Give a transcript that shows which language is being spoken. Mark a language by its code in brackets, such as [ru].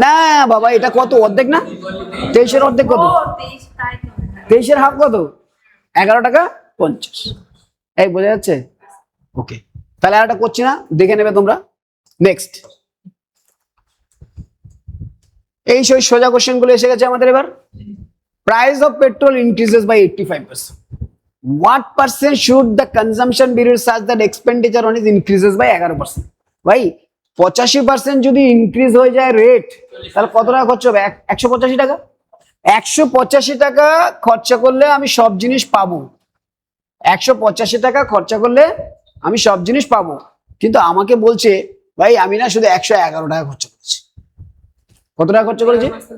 [bn] না বাবা, এটা কত অর্ধেক না? 23 অর্ধেক কত? ও 23, তাই তো। 23 হাফ কত? 11 টাকা 50। এই বোঝা যাচ্ছে? ওকে, তাহলে আর একটা করছি না, দেখে নেবে তোমরা। নেক্সট, এই সেই সোজা কোশ্চেন গুলো এসে গেছে আমাদের। [en] এবার price of petrol increases by 85%, what percent should the consumption be such that expenditure on it increases by 11%? [bn] ভাই 85% যদি ইনক্রিজ হয়ে যায় রেট, তাহলে কত টাকা খরচ হবে? 185 টাকা। 185 টাকা খরচা করলে আমি সব জিনিস পাবো, 185 টাকা খরচা করলে আমি সব জিনিস পাবো, কিন্তু আমাকে বলছে ভাই আমি না শুধু 111 টাকা খরচা করেছি। কত টাকা খরচা করেছি?